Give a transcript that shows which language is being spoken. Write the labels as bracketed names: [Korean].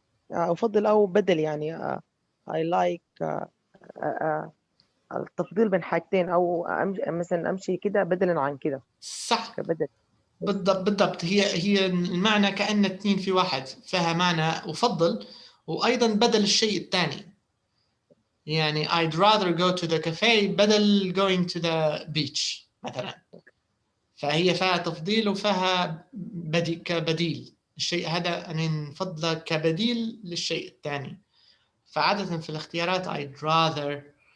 [Arabic] أفضل أو بدل يعني [English] I like [Arabic] التفضيل بين حاجتين أو مثلا أمشي كده بدلا عن كده. صح. كبدل. بالضبط هي المعنى كأن اثنين في واحد، فيها معنى أفضل وأيضا بدل الشيء الثاني. يعني [English] I'd rather go to the cafe [Arabic] بدل [English] going to the beach [Arabic] مثلا. فهي فيها تفضيل وفيها كبديل. الشيء هذا أنا نفضله كبديل للشيء الثاني. فعادة في الاختيارات [English] I'd rather